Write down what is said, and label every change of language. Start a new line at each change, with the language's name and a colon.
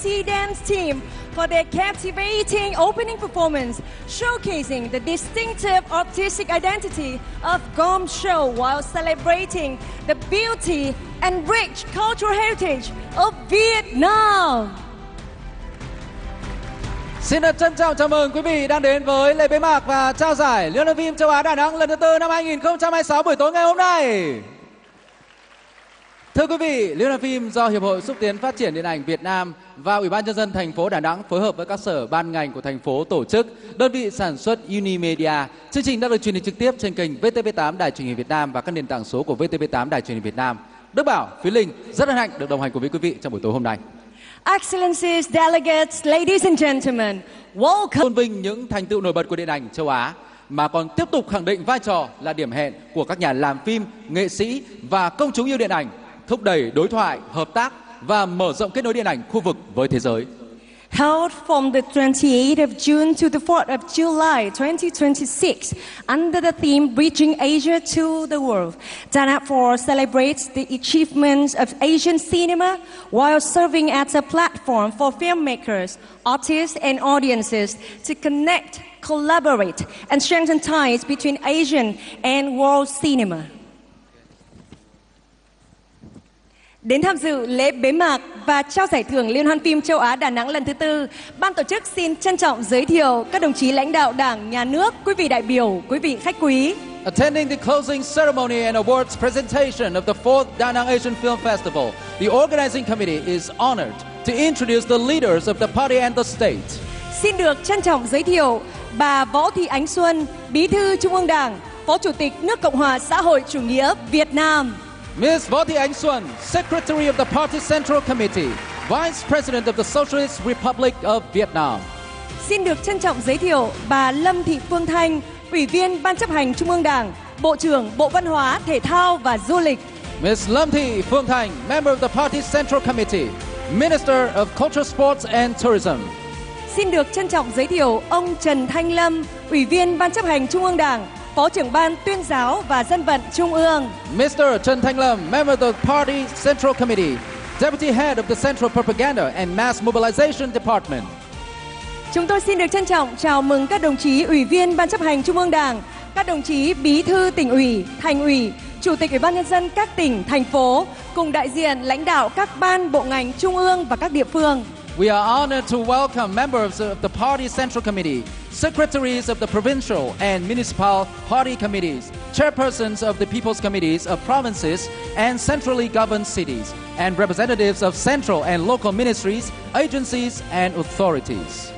English: C Dance team for their captivating opening performance, showcasing the distinctive artistic identity of Gom Show while celebrating the beauty and rich cultural heritage of Vietnam.
Vietnamese: Xin được trân trọng chào mừng quý vị đang đến với lễ bế mạc và trao giải Liên hoan phim châu Á Đà Nẵng lần thứ 4 năm 2026 buổi tối ngày hôm nay. Thưa quý vị, Liên hoan phim do Hiệp hội xúc tiến phát triển điện ảnh Việt Nam và Ủy ban nhân dân thành phố Đà Nẵng phối hợp với các sở ban ngành của thành phố tổ chức, đơn vị sản xuất Unimedia. Chương trình đang được truyền hình trực tiếp trên kênh VTV8 Đài truyền hình Việt Nam và các nền tảng số của VTV8 Đài truyền hình Việt Nam. Đức Bảo, Phí Linh rất hân hạnh được đồng hành cùng với quý vị trong buổi tối hôm nay.
English: Excellencies, delegates, ladies and gentlemen, welcome.
Vietnamese: Tôn vinh những thành tựu nổi bật của điện ảnh châu Á mà còn tiếp tục khẳng định vai trò là điểm hẹn của các nhà làm phim, nghệ sĩ và công chúng yêu điện ảnh, thúc đẩy đối thoại, hợp tác và mở rộng kết nối điện ảnh khu vực với thế giới.
English: Held from the 28th of June to the 4th of July 2026 under the theme Bridging Asia to the World, Da Nang 4 celebrates the achievements of Asian cinema while serving as a platform for filmmakers, artists and audiences to connect, collaborate and strengthen ties between Asian and world cinema.
Vietnamese: Đến tham dự lễ bế mạc và trao giải thưởng Liên hoan phim châu Á Đà Nẵng lần thứ 4, ban tổ chức xin trân trọng giới thiệu các đồng chí lãnh đạo Đảng, Nhà nước, quý vị đại biểu, quý vị khách quý.
English: Attending the closing ceremony and awards presentation of the 4th Da Nang Asian Film Festival, the organizing committee is honored to introduce the leaders of the party and the state.
Vietnamese: Xin được trân trọng giới thiệu bà Võ Thị Ánh Xuân, Bí thư Trung ương Đảng, Phó Chủ tịch nước Cộng hòa xã hội chủ nghĩa Việt Nam.
English: Ms. Võ Thị Ánh Xuân, Secretary of the Party Central Committee, Vice President of the Socialist Republic of Vietnam.
Vietnamese: Xin được trân trọng giới thiệu bà Lâm Thị Phương Thanh, Ủy viên Ban chấp hành Trung ương Đảng, Bộ trưởng Bộ Văn hóa, Thể thao và Du lịch.
English: Ms. Lâm Thị Phương Thanh, Member of the Party Central Committee, Minister of Culture, Sports and Tourism.
Vietnamese: Xin được trân trọng giới thiệu ông Trần Thanh Lâm, Ủy viên Ban chấp hành Trung ương Đảng, Phó trưởng ban tuyên giáo và dân vận Trung ương.
English: Mr. Trần Thanh Lâm, Member of the Party Central Committee, Deputy Head of the Central Propaganda and Mass Mobilization Department.
Vietnamese: Chúng tôi xin được trân trọng chào mừng các đồng chí Ủy viên Ban chấp hành Trung ương Đảng, các đồng chí Bí thư Tỉnh ủy, Thành ủy, Chủ tịch Ủy ban Nhân dân các tỉnh, thành phố, cùng đại diện lãnh đạo các ban, bộ ngành Trung ương và các địa phương.
English: We are honored to welcome members of the Party Central Committee, secretaries of the provincial and municipal party committees, chairpersons of the people's committees of provinces and centrally governed cities, and representatives of central and local ministries, agencies and authorities.